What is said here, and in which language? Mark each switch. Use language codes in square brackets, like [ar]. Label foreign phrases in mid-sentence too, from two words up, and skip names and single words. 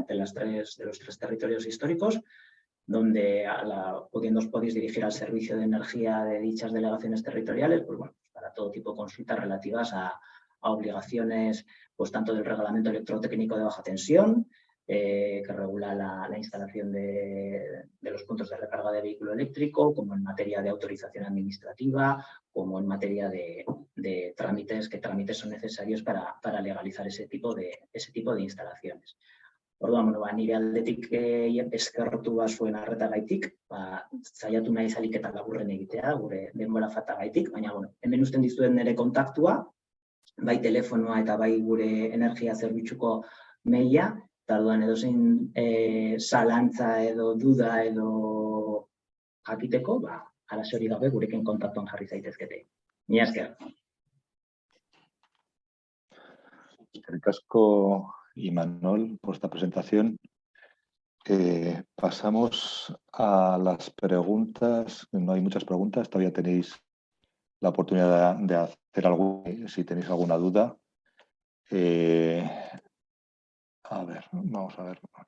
[es] Industrial, de los 3 territorios históricos, donde pudiendo os podéis dirigir al servicio de energía de dichas delegaciones territoriales, pues bueno, para todo tipo de consultas relativas a obligaciones, pues tanto del reglamento electrotécnico de baja tensión, que regula la instalación de los puntos de recarga de vehículo eléctrico, como en materia de autorización administrativa, como en materia de trámites, qué trámites son necesarios para legalizar ese tipo de instalaciones. [eu] Orduan, nire aldetik eskertu zuen arretagaitik, saiatu naiz ahalik eta laburren egitea, gure denbora faltagaitik, baina hemen uzten dizuet nire kontaktua, bai telefonoa eta bai gure energia zerbitzuko maila, eta orduan edozein zalantza edo duda edo jakiteko, arazo hori gabe gurekin kontaktuan jarri zaitezkete. Mila esker. Eskerrik asko, Imanol, [es] por esta presentación. Pasamos a las preguntas. No hay muchas preguntas, todavía tenéis la oportunidad de hacer algo, si tenéis alguna duda. A ver, vamos a ver.